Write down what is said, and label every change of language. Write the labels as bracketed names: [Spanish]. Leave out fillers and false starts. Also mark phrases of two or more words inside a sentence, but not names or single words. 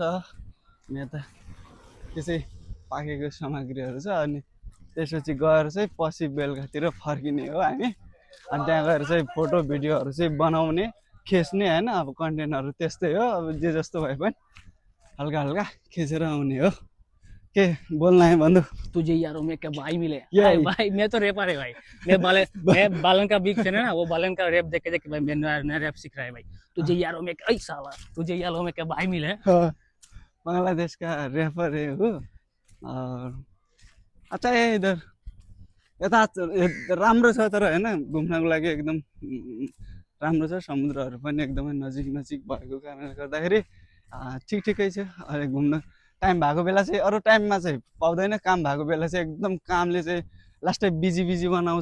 [Nepali] यता त्यसै पाकेको सामग्रीहरू छ। अनि त्यसपछि गएर चाहिँ पछि बेलुकातिर फर्किने हो हामी। अनि त्यहाँ गएर चाहिँ फोटो भिडियोहरू चाहिँ बनाउने, खिच्ने होइन। अब कन्टेन्टहरू त्यस्तै हो। अब जे जस्तो भए पनि हल्का हल्का खिचेर आउने हो। के बोल्न है बन्धु? [Hindi] तुझे यारों में क्या भाई मिले। यही। भाई मैं तो रैपर है भाई। मैं बालन का बिग फैन है ना, वो बालन का रैप देख के भाई मैं रैप सीख रहा है भाई। तुझे यारों में क्या साला, तुझे यारों में क्या भाई मिले। बंगलादेश का रैपर है हो। और अच्छा है इधर [Nepali] यता राम्रो छ तर होइन, घुम्नको लागि एकदम राम्रो छ। समुद्रहरू पनि एकदमै नजिक नजिक भएको कारणले गर्दाखेरि ठिक ठिकै छ। अहिले घुम्न टाइम भएको बेला चाहिँ, अरू टाइममा चाहिँ पाउँदैन। काम भएको बेला चाहिँ एकदम कामले चाहिँ लास्टै बिजी बिजी बनाउँछ।